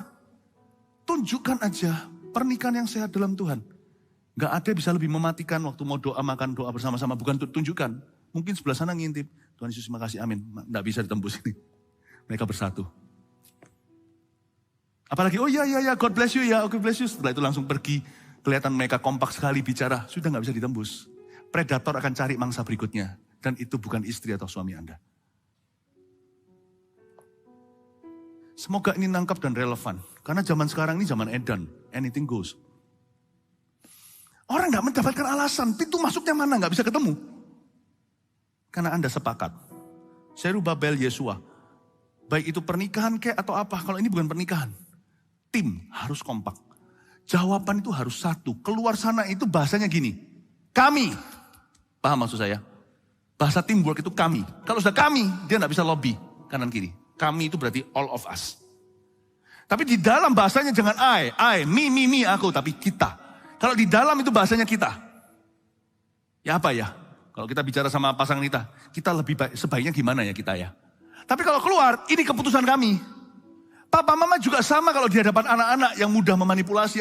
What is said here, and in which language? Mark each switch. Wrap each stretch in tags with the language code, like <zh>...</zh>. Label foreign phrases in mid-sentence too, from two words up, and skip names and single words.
<id>Tunjukkan aja pernikahan yang sehat dalam Tuhan. Gak ada bisa lebih mematikan waktu mau doa, makan doa bersama-sama. Bukan tunjukkan. Mungkin sebelah sana ngintip. Tuhan Yesus terima kasih, amin. Gak bisa ditembus ini. Mereka bersatu. Apalagi, oh iya,</id> <en>God bless you</en> <id>ya,</id> <en>God bless you.</en> <id>Setelah itu langsung pergi, kelihatan mereka kompak sekali bicara, sudah gak bisa ditembus. Predator akan cari mangsa berikutnya. Dan itu bukan istri atau suami Anda. Semoga ini nangkap dan relevan. Karena zaman sekarang ini zaman edan,</id> <en>anything goes.</en> <id>Orang gak mendapatkan alasan, pintu masuknya mana, gak bisa ketemu. Karena Anda sepakat. Zerubabel, Yesua. Baik itu pernikahan kayak atau apa, kalau ini bukan pernikahan. Tim harus kompak. Jawaban itu harus satu. Keluar sana itu bahasanya gini. Kami. Paham maksud saya? Bahasa teamwork itu kami. Kalau sudah kami, dia gak bisa lobby kanan kiri. Kami itu berarti</id> <en>all of us.</en> <id>Tapi di dalam bahasanya jangan</id> <en>I, me,</en> <id>aku. Tapi kita. Kalau di dalam itu bahasanya kita. Ya apa ya? Kalau kita bicara sama pasangan kita lebih baik, sebaiknya gimana ya kita ya? Tapi kalau keluar, ini keputusan kami. Papa mama juga sama kalau di hadapan anak-anak yang mudah memanipulasi.</id>